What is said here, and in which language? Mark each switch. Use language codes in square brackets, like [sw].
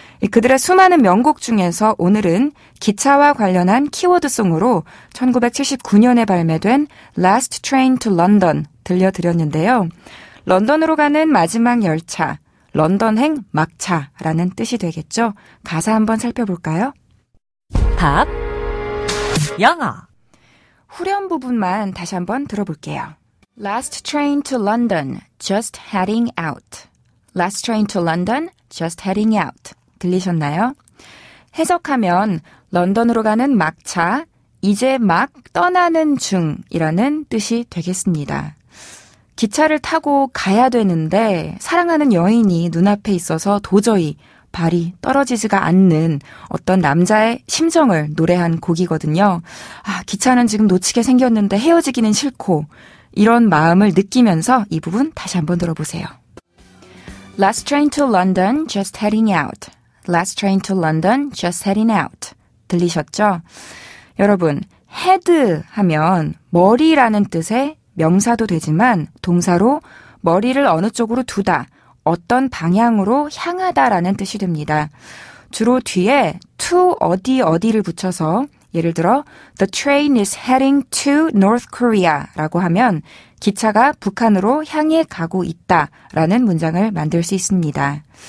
[ko] 그들의 수많은 명곡 중에서 오늘은 기차와 관련한 키워드송으로 1979년에 발매된 Last Train to London 들려드렸는데요. 런던으로 가는 마지막 열차, 런던행 막차라는 뜻이 되겠죠. 가사 한번 살펴볼까요? 팝 영어 후렴 부분만 다시 한번 들어볼게요. [en] Last train to London, just heading out. Last train to London, just heading out. [ko] 들리셨나요? 해석하면 런던으로 가는 막차, 이제 막 떠나는 중이라는 뜻이 되겠습니다. 기차를 타고 가야 되는데 사랑하는 여인이 눈앞에 있어서 도저히 발이 떨어지지가 않는 어떤 남자의 심정을 노래한 곡이거든요. 아, 기차는 지금 놓치게 생겼는데 헤어지기는 싫고 이런 마음을 느끼면서 이 부분 다시 한번 들어보세요. [en] Last train to London, just heading out. Last train to London, just heading out. [ko] 들리셨죠? 여러분, head 하면 머리라는 뜻의 명사도 되지만 동사로 머리를 어느 쪽으로 두다, 어떤 방향으로 향하다라는 뜻이 됩니다. 주로 뒤에 to 어디를 붙여서 예를 들어 [en] The train is heading to North Korea [ko] 라고 하면 기차가 북한으로 향해 가고 있다라는 문장을 만들 수 있습니다.